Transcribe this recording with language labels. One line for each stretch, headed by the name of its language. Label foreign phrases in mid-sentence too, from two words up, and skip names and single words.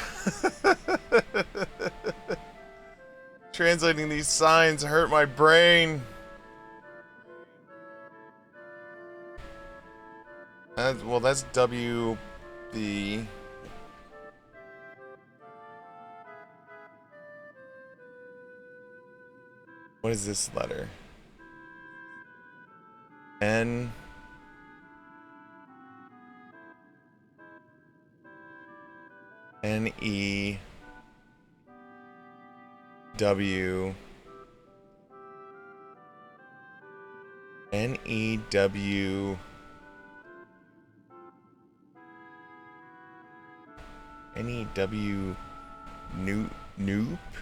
English: Translating these signs hurt my brain. Well, that's W, the... What is this letter? N... N, E... W... N, E, W... N-E-W... Noop?